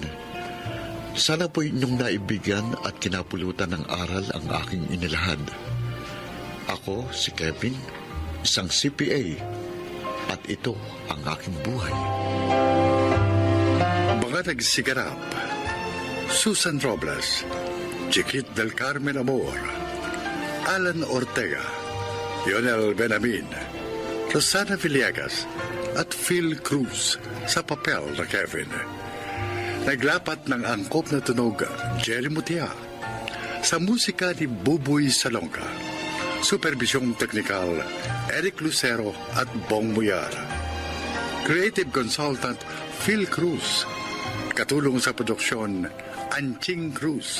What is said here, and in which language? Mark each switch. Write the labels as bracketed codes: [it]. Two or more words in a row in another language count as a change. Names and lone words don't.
[tl] Sana po inyong naibigyan at kinapulutan ng aral ang aking inilahad. Ako, si Kevin, isang CPA, at ito ang aking buhay. Mga nagsiganap, Susan Robles, Chiquit del Carmen Amor, Alan Ortega, Lionel Benamin, Rosana Villegas, at Phil Cruz sa papel na Kevin. Naglapat ng angkop na tunog Jerry Mutia, sa musika ni Buboy Salonga, supervisyong teknikal Eric Lucero at Bong Muyar, [en] creative consultant [tl] Phil Cruz, katulong sa produksyon Anching Cruz.